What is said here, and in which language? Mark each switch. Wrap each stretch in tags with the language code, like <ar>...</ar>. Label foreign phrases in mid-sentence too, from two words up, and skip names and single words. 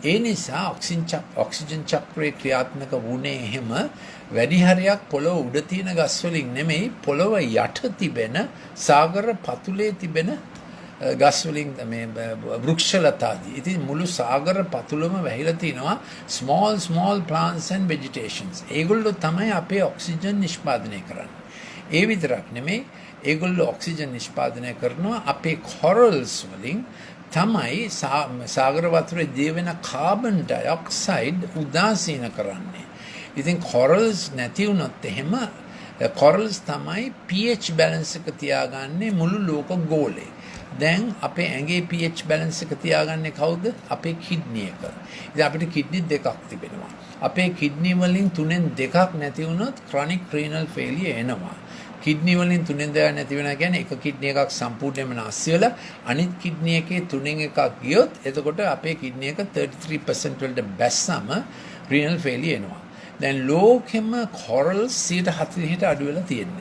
<si>ඒ නිසා ඔක්සිජන් චක්‍රයේ ක්‍රියාත්මක වුණේ එහෙම වැඩි හරියක් පොළොව උඩ තියෙන ගස් වලින් නෙමෙයි පොළොව යට තිබෙන සාගර පතුලේ තිබෙන ගස් වලින් මේ වෘක්ෂලතාදී. ඉතින් මුළු සාගර පතුලම වැහිලා තිනවා small plants and vegetations. ඒගොල්ලෝ තමයි අපේ ඔක්සිජන් නිෂ්පාදනය කරන්නේ. ඒ විතරක් නෙමෙයි ඒගොල්ලෝ ඔක්සිජන් නිෂ්පාදනය කරනවා අපේ corals වලින් තමයි සාගර වතුරේ දිය වෙන කාබන් ඩයොක්සයිඩ් උදාසීන කරන්නේ. ඉතින් corals නැති වුණොත් එහෙම corals තමයි</si> <en>pH balance</en> <si>එක තියාගන්නේ මුළු ලෝක ගෝලේ. දැන් අපේ ඇඟේ</si> <en>pH balance</en> <si>එක තියාගන්නේ කවුද? අපේ කිඩ්නි එක. ඉතින් අපිට කිඩ්නි දෙකක් තිබෙනවා. අපේ කිඩ්නි වලින් 3න් 2ක් නැති වුණොත්</si> <en>chronic renal failure</en> <si>එනවා. කිඩ්නි වලින් 3න් 2ක් නැති වෙනවා කියන්නේ එක කිඩ්නි එකක් සම්පූර්ණයෙන්ම නැති වෙලා අනිත් කිඩ්නි එකේ 3න් එකක් ගියොත් එතකොට අපේ කිඩ්නි එක 33% වලට බැස්සම</si> <en>renal failure</en> <si>එනවා. දැන් ලෝකෙම corals 40% අඩු වෙලා තියෙන්නේ.</si>